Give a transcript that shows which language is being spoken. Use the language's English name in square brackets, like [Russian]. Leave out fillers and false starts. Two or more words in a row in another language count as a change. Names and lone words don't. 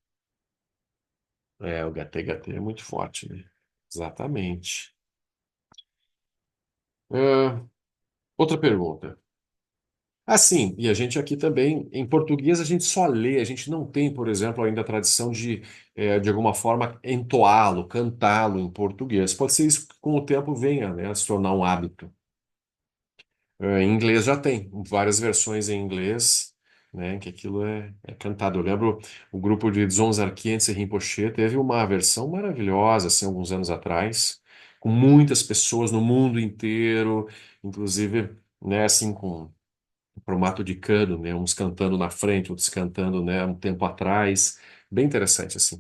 [Portuguese] O gatê é muito forte, né? Exatamente. Ah, outra pergunta. Sim, e a gente aqui também, em português, a gente só lê, a gente não tem, por exemplo, ainda a tradição de alguma forma, entoá-lo, cantá-lo em português. Pode ser isso que com o tempo venha, né, a se tornar um hábito. Em inglês já tem várias versões em inglês, né, que aquilo é cantado. Eu lembro o grupo de Dzongzar Kyentse Rinpoche teve uma versão maravilhosa, assim, alguns anos atrás, com muitas pessoas no mundo inteiro, inclusive, né, assim, com formato de cano, né, uns cantando na frente, outros cantando, né, um tempo atrás, bem interessante, assim.